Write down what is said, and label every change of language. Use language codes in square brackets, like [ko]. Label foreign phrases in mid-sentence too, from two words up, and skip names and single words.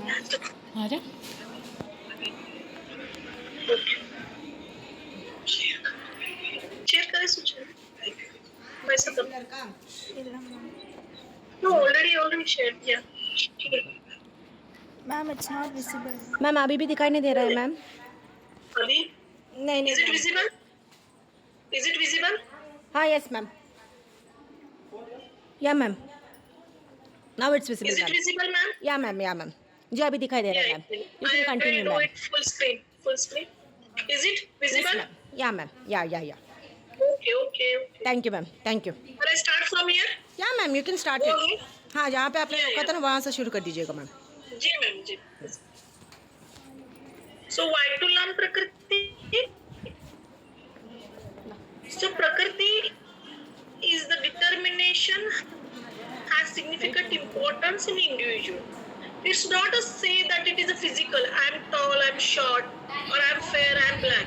[hi] ஆரா शेयर करें सूचना वैसा तो [ta] இல்லை மேம். [en] no already [hi] शेयर किया. [en] Ma'am it's not visible. [hi] मैम अभी भी दिखाई नहीं दे रहा है मैम. अभी नहीं [en] Is it visible? Is it visible? हाँ Yes ma'am. Ya ma'am now it's visible Is it मैम. Visible ma'am? [hi] या मैम जी अभी दिखाई दे रहा है मैम. [en] You can continue डू मैम. It full screen. Is it visible? Ya ma'am ya Okay okay okay. Thank you ma'am, thank you. I start from here. Ya ma'am you can start Go इट. ahead. [hi] हाँ जहाँ पे आपने [en] Yeah, [hi] रोका था ना वहाँ से शुरू कर दीजिएगा मैम. जी मैम जी. [en] So Vaitulam Prakriti. So Prakriti is the determination has significant importance in individual. It's not a say that it is a physical, I'm tall, I'm short, or I'm fair, I'm black.